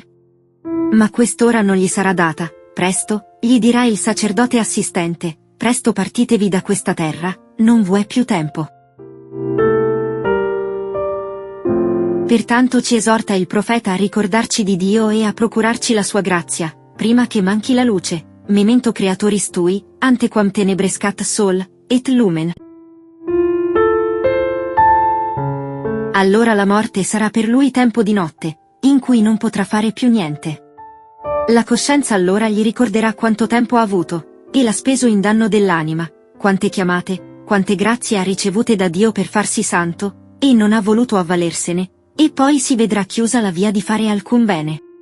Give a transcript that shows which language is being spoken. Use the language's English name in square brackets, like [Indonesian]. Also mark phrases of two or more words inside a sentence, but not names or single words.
[Italian] Ma quest'ora non gli sarà data, presto, gli dirà il sacerdote assistente, presto partitevi da questa terra, non v'è più tempo. Pertanto ci esorta il profeta a ricordarci di Dio e a procurarci la sua grazia, prima che manchi la luce, [Latin] memento creatoris tui, antequam tenebrescat sol, et lumen. [Italian] Allora la morte sarà per lui tempo di notte, in cui non potrà fare più niente. La coscienza allora gli ricorderà quanto tempo ha avuto, e l'ha speso in danno dell'anima, quante chiamate, quante grazie ha ricevute da Dio per farsi santo, e non ha voluto avvalersene, e poi si vedrà chiusa la via di fare alcun bene.